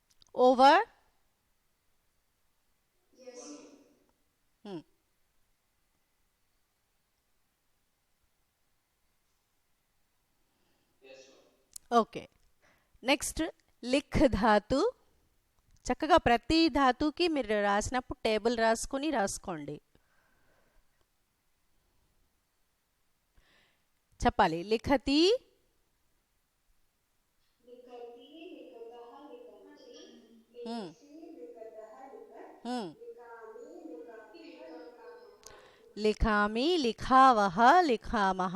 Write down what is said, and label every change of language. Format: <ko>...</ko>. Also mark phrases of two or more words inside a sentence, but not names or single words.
<en>over. Yes. Hmm. Yes, ma'am. Okay. Next</en> <te>లిఖ్ ధాతు. చక్కగా ప్రతి ధాతుకి మీరు రాసినప్పుడు టేబుల్ రాసుకుని రాసుకోండి. చెప్పాలి. లిఖతి,</te> <sa>लिखति लिखतः लिखन्ति Hmm. लिखसि लिखतः लिखत् Hmm. लिखामि लिखावः लिखामः లిఖామి, లిఖావహ, లిఖామహ.</sa>